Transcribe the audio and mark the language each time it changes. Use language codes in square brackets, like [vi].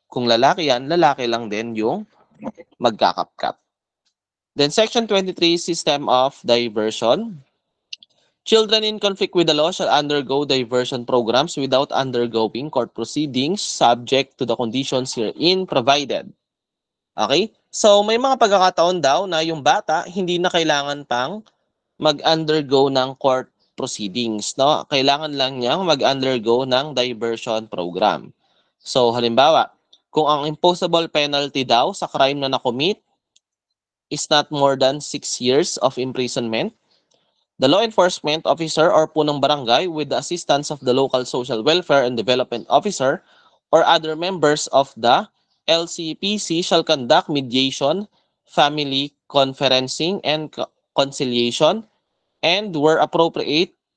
[tl] Kung lalaki yan, lalaki lang din yung magkakapkap. [en] Then, Section 23, System of Diversion. Children in conflict with the law shall undergo diversion programs without undergoing court proceedings subject to the conditions herein provided. Okay? [tl] So may mga pagkakataon daw na yung bata hindi na kailangan pang mag-undergo ng court proceedings, no? Kailangan lang niya mag-undergo ng diversion program. So halimbawa, kung ang [en] imposable penalty [tl] daw sa [en] crime [tl] na nakomit [en] is not more than 6 years of imprisonment, the law enforcement officer or punong barangay with the assistance of the local social welfare and development officer or other members of the LCPC shall conduct mediation, family conferencing, and conciliation, and where appropriate,